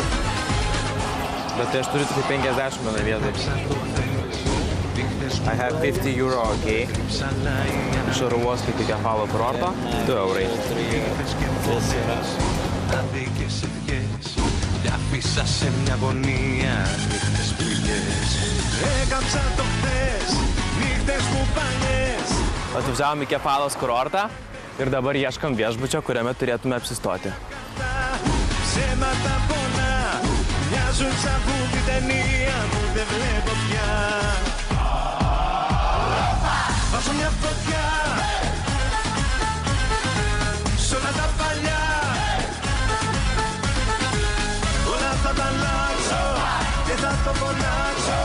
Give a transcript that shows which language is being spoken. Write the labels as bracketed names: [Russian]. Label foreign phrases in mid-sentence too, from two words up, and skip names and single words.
[Lithuanian] Bet aš turiu tik 50 mano vietai. [English] I have €50, okay. [Lithuanian] Iš oro uosto iki Kefalo kurorto €2. Atvažiavom į Kefalos kurortą ir dabar ieškam viešbučio, kuriame turėtume apsistoti. [Greek] Μοιάζουν σαν βούτη ταινία που δεν βλέπω πια. Βάζω μια φωτιά σ' όλα τα παλιά. Όλα θα τα αλλάξω και θα το φωνάξω.